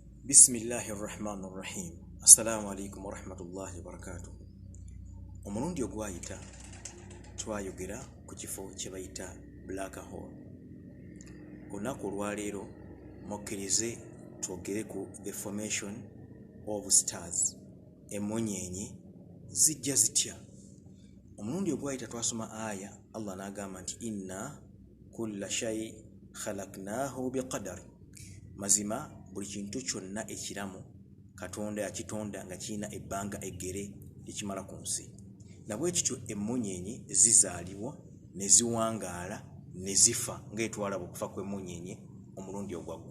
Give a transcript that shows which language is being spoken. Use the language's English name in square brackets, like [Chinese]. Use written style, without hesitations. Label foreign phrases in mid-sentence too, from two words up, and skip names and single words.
[Arabic] بسم الله الرحمن الرحيم. السلام عليكم ورحمة الله وبركاته. [Ganda] Omulundi ogwayita twayogera ku kifo kye bayita [English] black hole. Olunaku olwaleero mukkirize twogere ku the formation of stars. [Ganda] Emunyeenye zijja zitya? Omulundi ogwayita twasoma aya Allah n'agamba nti [Arabic] إنا كل شيء خلقناه بقدر. [Ganda] Mazima buli kintu kyonna ekiramu Katonda yakitonda nga kirina ebbanga eggere ekimala ku nsi. Nabwe kityo emunyeenye zizaalibwa ne ziwangaala ne zifa ng'etwalaba okufa kw'emunyeenye omulundi ogwaggwa.